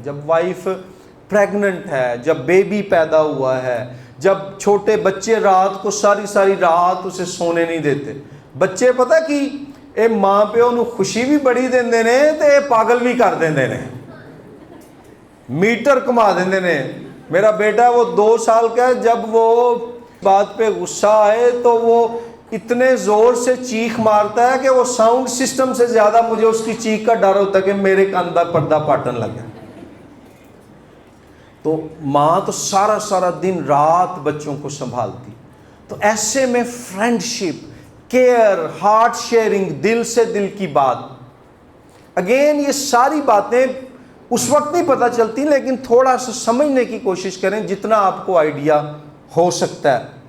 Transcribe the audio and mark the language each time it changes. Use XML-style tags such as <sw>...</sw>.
<ur>جب wife pregnant ہے, جب بیبی پیدا ہوا ہے, جب چھوٹے بچے رات کو ساری رات اسے سونے نہیں دیتے,</ur> <pa>بچے پتہ کی اے ماں پیو نو خوشی بھی بڑی دیندے نے تے پاگل بھی کر دیندے نے, میٹر کما دیندے نے.</pa> <ur>میرا بیٹا وہ 2 سال کا ہے, جب وہ بات پہ غصہ آئے تو وہ اتنے زور سے چیخ مارتا ہے کہ وہ ساؤنڈ سسٹم سے زیادہ مجھے اس کی چیخ کا ڈر ہوتا ہے کہ</ur> <pa>میرے کان دا پردہ پاٹن لگا.</pa> <ur>تو ماں تو سارا دن رات بچوں کو سنبھالتی. تو ایسے میں فرینڈشپ, کیئر, ہارٹ شیئرنگ, دل سے دل کی بات. اگین یہ ساری باتیں اس وقت نہیں پتہ چلتی, لیکن تھوڑا سا سمجھنے کی کوشش کریں جتنا آپ کو آئیڈیا ہو سکتا ہے.</ur>